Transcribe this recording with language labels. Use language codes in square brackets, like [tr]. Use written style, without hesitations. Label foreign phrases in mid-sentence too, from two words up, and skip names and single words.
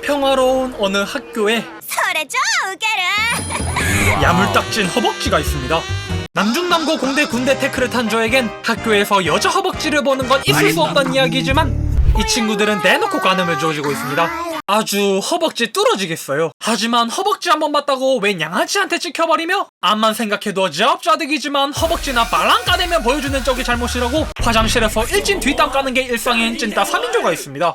[ko] 평화로운 어느 학교에 [ja] それ超ウケる [ko] 야물딱진 허벅지가 있습니다. 남중남고 공대 군대 태클을 탄 저에겐 학교에서 여자 허벅지를 보는 건 있을 수 없던 이야기지만 이 친구들은 대놓고 관음을 주어주고 있습니다. 아주 허벅지 뚫어지겠어요. 하지만 허벅지 한번 봤다고 웬 양아치한테 찍혀버리며 암만 생각해도 자업자득이지만 허벅지나 빨랑 까내며 보여주는 쪽이 잘못이라고 화장실에서 일진 뒷땅 까는 게 일상인 찐따 3인조가 있습니다.